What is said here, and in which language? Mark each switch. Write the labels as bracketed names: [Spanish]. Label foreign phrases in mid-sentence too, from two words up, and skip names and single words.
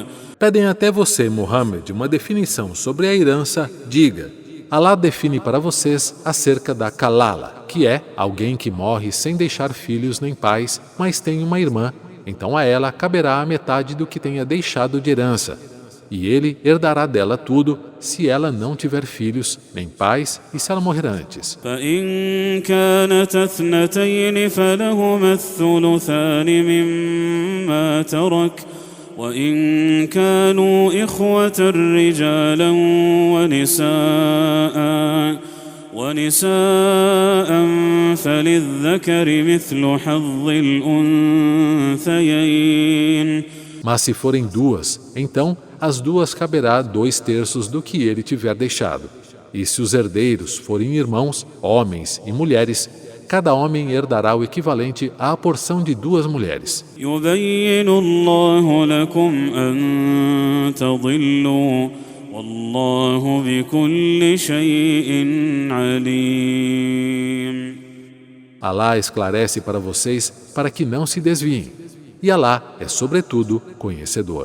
[Portuguese] Pedem até você, Muhammad, uma definição sobre a herança. Diga, Alá define para vocês acerca da kalala, que é alguém que morre sem deixar filhos nem pais, mas tem uma irmã, então a ela caberá a metade do que tenha deixado de herança. E ele herdará dela tudo, se ela não tiver filhos, nem pais, e se ela morrer antes. [Arabic] فإن كانت اثنتين فلهما الثلثان مما ترك وإن كانوا إخوة رجالا ونساء فللذكر مثل حظ الأنثيين. [Portuguese] Mas se forem duas, então as duas caberá 2/3 do que ele tiver deixado. E se os herdeiros forem irmãos, homens e mulheres, cada homem herdará o equivalente à porção de 2 mulheres. [Arabic] يبين الله لكم أن تضلوا والله بكل شيء عليم. [Portuguese] Alá esclarece para vocês para que não se desviem. E Alá é sobretudo conhecedor.